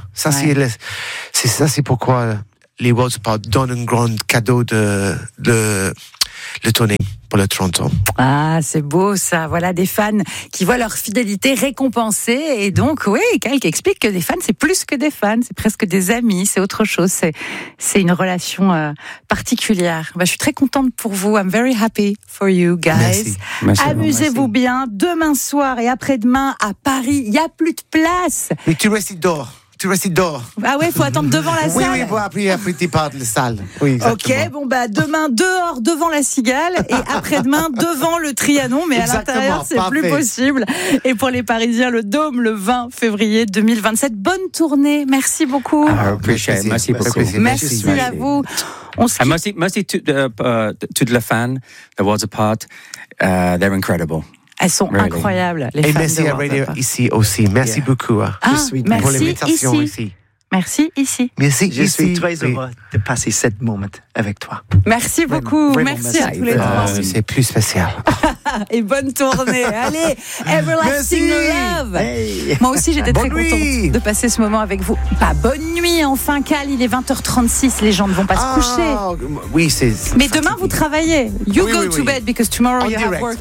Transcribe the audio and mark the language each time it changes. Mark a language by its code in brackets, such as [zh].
[fr] C'est pourquoi les Worlds Apart donnent un grand cadeau de tournée pour le 30 ans. Ah, c'est beau ça. Voilà des fans qui voient leur fidélité récompensée. Et donc, oui, quelqu'un explique que les fans, c'est plus que des fans. C'est presque des amis, c'est autre chose. C'est une relation particulière. Bah, je suis très contente pour vous. [en] I'm very happy for you guys. [fr] Merci. Amusez-vous bien. Demain soir et après-demain à Paris, il n'y a plus de place. Mais tu restes dehors. Tu restes dehors. Ah ouais, il faut attendre devant la salle. Oui, après tu pars de la salle. Oui, exactement. Ok, bon, bah demain dehors devant la Cigale et après-demain devant le Trianon, mais exactement, à l'intérieur, c'est parfait. Plus possible. Et pour les Parisiens, le Dôme le 20 février 2027. Bonne tournée. Merci beaucoup. Merci beaucoup. Merci à vous. Merci à tous les fans de Worlds Apart. [en] They're incredible. [fr] Elles sont [en] really [fr] incroyables, les femmes. Et merci à Radio ici aussi. Merci beaucoup. Merci pour l'invitation ici. Merci ici. Merci je suis très heureux de passer cette moment avec toi. Merci beaucoup. Merci à tous les trois. C'est plus spécial. Et bonne tournée. Allez, Everlasting Merci. Love. Hey. Moi aussi, j'étais bonne très nuit. Contente de passer ce moment avec vous. Bah, bonne nuit, enfin, Cal. Il est 20h36. Les gens ne vont pas se coucher. Oui, c'est. Mais fatigué. Demain, vous travaillez. [en] You go to bed because tomorrow you have work.